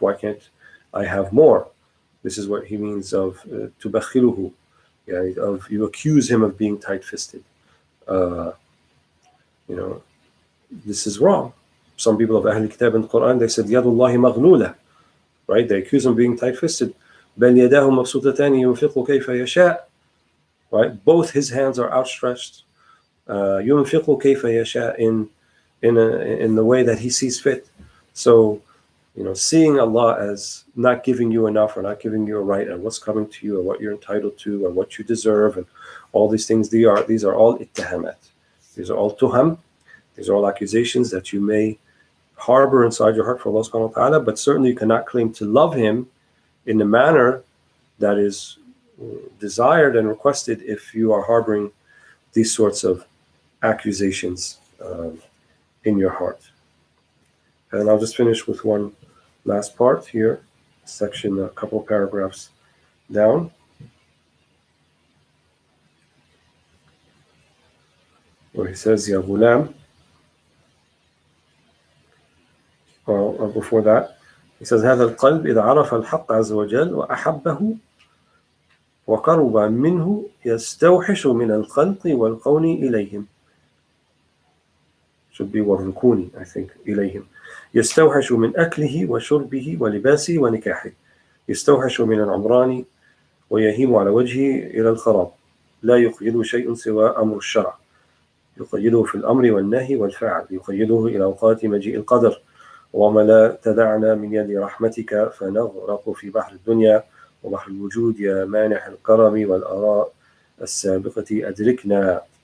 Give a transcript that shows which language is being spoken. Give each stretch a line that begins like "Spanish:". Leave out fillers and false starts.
English: Why can't I have more? This is what he means of tubakhiluhu, of you accuse him of being tight-fisted. This is wrong. Some people of Ahl Kitab in the Quran, they said,
Arabic: Yadullahi maghlula,
English: right? They accuse him of being tight-fisted.
Arabic: بَلْ يَدَاهُ مَبْسُوطَتَانِ يُنْفِقُ كَيْفَ يَشَاءُ,
English: right? Both his hands are outstretched.
Arabic: يُنْفِقُ كَيْفَ يَشَاءُ
English: in the way that he sees fit. So, seeing Allah as not giving you enough or not giving you a right and what's coming to you or what you're entitled to or what you deserve and all these things, these are all ittahamat. These are all tuham. These are all accusations that you may harbor inside your heart for Allah subhanahu wa ta'ala, but certainly you cannot claim to love Him in the manner that is desired and requested if you are harboring these sorts of accusations in your heart. And I'll just finish with one last part here, section, a couple paragraphs down. where he says, Ya Ghulam, or before that, he says,
Arabic: هذا القلب إذا عرف الحق عز وجل وأحبه وقرب منه يستوحش من الخلق والكون إليهم.
English: Should be والركون, I think, إليهم.
Arabic: يستوحش من أكله وشربه ولباسه ونكاحه. يستوحش من العمران ويهيم على وجهه إلى الخراب. لا يقيده شيء سوى أمر الشرع. يقيده في الأمر والنهي والفعل. يقيده إلى أوقات مجيء القدر. وما لا تدعنا من يد رحمتك فنغرق في بحر الدنيا وبحر الوجود يا مانح الكرم والآراء السابقة أدركنا.